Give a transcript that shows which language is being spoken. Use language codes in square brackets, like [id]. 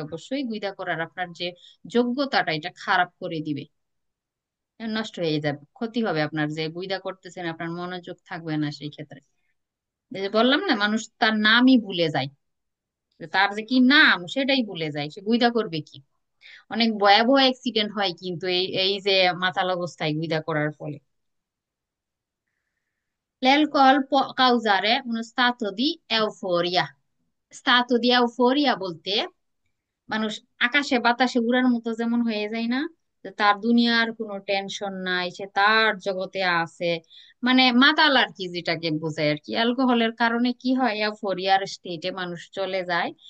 [bn] অবশ্যই গুইদা করার আপনার যে যোগ্যতাটা, এটা খারাপ করে দিবে, নষ্ট হয়ে যাবে, ক্ষতি হবে আপনার, যে গুইদা করতেছেন আপনার মনোযোগ থাকবে না সেই ক্ষেত্রে। এই যে বললাম না, মানুষ তার নামই ভুলে যায়, যে তার যে কি নাম সেটাই ভুলে যায়, সে গুইদা করবে কি। অনেক ভয়াবহ অ্যাক্সিডেন্ট হয় কিন্তু এই এই যে মাতাল অবস্থায় গুইদা করার ফলে। [it] L'alcol può causare uno stato di euforia. [bn] Stato di euforia বলতে মানুষ আকাশে বাতাসে উড়ার মতো যেমন হয়ে যায় না, যে তার দুনিয়ার কোনো টেনশন নাই, সে তার জগতে আছে, মানে মাতাল আর কি, যেটাকে বোঝায় আর কি। অ্যালকোহলের কারণে কি হয়, এউফোরিয়ার স্টেটে মানুষ চলে যায়।